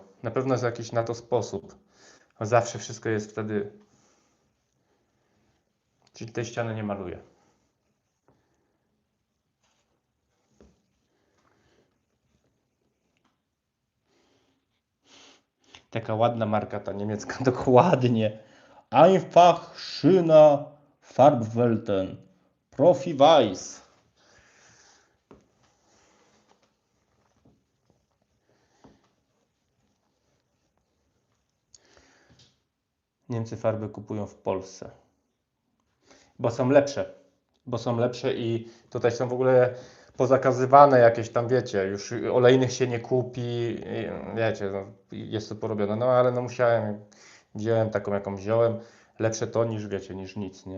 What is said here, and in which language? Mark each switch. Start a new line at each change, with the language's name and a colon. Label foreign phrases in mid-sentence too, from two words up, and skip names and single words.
Polish: Na pewno jest jakiś na to sposób. Bo zawsze wszystko jest wtedy... Czyli tej ściany nie maluję. Taka ładna marka ta niemiecka, dokładnie.
German: Einfach schöner Farbwelten. Profi Weiß.
Polish: Niemcy farby kupują w Polsce. Bo są lepsze i tutaj są w ogóle pozakazywane jakieś tam, wiecie, już olejnych się nie kupi, wiecie, no, jest to porobione, no ale no musiałem, wziąłem taką jaką wziąłem, lepsze to niż, wiecie, niż nic, nie?